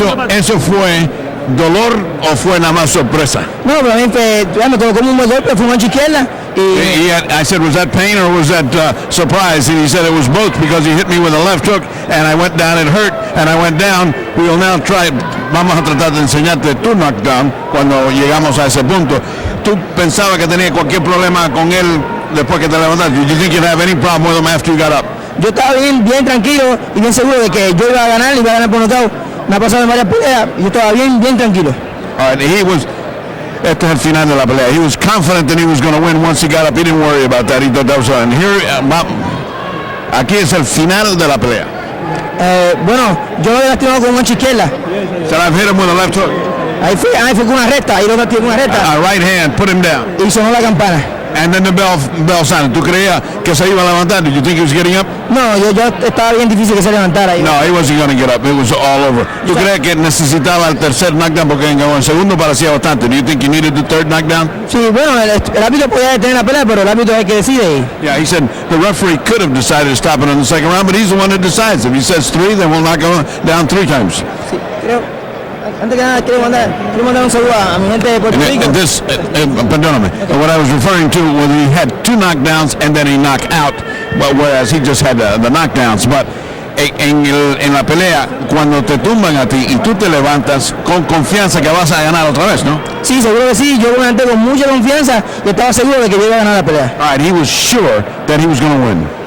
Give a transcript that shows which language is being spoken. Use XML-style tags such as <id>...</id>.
<es>¿Eso fue dolor o fue nada más sorpresa? No, pero a mí me tocó como un buen golpe, fue mancha izquierda</es> <en>I said, was that pain or was that surprise? And he said it was both because he hit me with a left hook and I went down, it hurt, and I went down. We will now try,</en> <es>vamos a tratar de enseñarte tu knockdown cuando llegamos a ese punto. ¿Tú pensabas que tenía cualquier problema con él después que te levantaste?</es> <en>Did you think you'd have any problem with him after you got up?</en> <es>Yo estaba bien tranquilo y bien seguro de que yo iba a ganar por nocaut. Me ha pasado en varias peleas y yo estaba bien tranquilo.</es> <en>All right,</en> <es>este es el final de la pelea.</es> <en>He was confident that he was going to win once he got up. He didn't worry about that. He thought that was all. And here,</en> <es>aquí es el final de la pelea. Bueno, yo lo había lastimado con una izquierda.</es> <en>Said I've hit him with a left hook.</en> <es>Ahí fue con una recta, ahí lo metí con una recta.</es> <en>A right hand, put him down.</en> <es>Y sonó la campana.</es> <en>And then the bell sounded.</en> <es>¿Tú creías que se iba a levantar?</es> <en>Did you think he was getting up?</en> <es>No, yo estaba bien difícil que se levantara.</es> <en>No, he wasn't going to get up. It was all over.</en> <es>¿Tú crees que necesitaba el tercer knockdown? Porque en el segundo parecía bastante.</es> <en>Do you think you needed the third knockdown?</en> <es>Sí, bueno, el árbitro podía detener la pelea, pero el árbitro es el que decide.</es> <en>Yeah, he said the referee could have decided to stop it in the second round, but he's the one that decides. If he says 3, then we'll knock him down 3 times.</en> <es>Sí, creo. Antes que nada, quiero mandar un saludo a mi gente de Puerto Rico. Perdóname.</es> <en>What I was referring to was he had 2 knockdowns and then he knocked out, whereas he just had the knockdowns. But</en> <es>en la pelea, cuando te tumban a ti y tú te levantas con confianza que vas a ganar otra vez, ¿no? Sí, seguro que sí. Yo me levanté con mucha confianza y estaba seguro de que yo iba a ganar la pelea.</es> <en>All right, he was sure that he was going to win.</en>